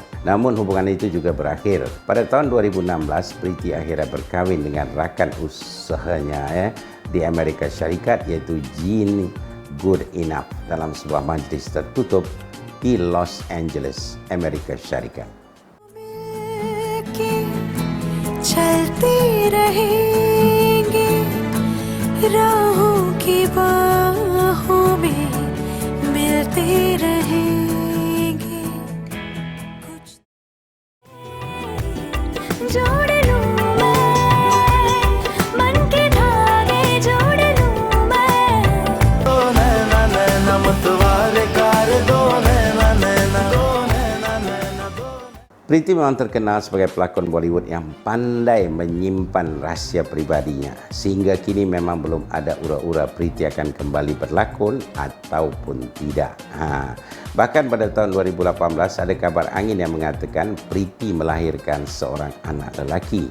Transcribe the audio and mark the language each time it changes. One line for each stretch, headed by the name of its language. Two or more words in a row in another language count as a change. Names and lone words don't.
Malay: Namun hubungan itu juga berakhir. Pada tahun 2016, Preity akhirnya berkahwin dengan rakan usahanya di Amerika Syarikat iaitu Jean Good Enough dalam sebuah majlis tertutup di Los Angeles, Amerika Syarikat.
Hindi: राहों की बाहों में मिलते रहेंगे कुछ जोड़ लूं मैं मन के धागे जोड़ लूं मैं दो नैना नैना मतवारे कार दो नैना नैना दो नैना नैना दो.
Malay: Preity memang terkenal sebagai pelakon Bollywood yang pandai menyimpan rahsia pribadinya. Sehingga kini memang belum ada ura-ura Preity akan kembali berlakon ataupun tidak. Bahkan pada tahun 2018 ada kabar angin yang mengatakan Preity melahirkan seorang anak lelaki.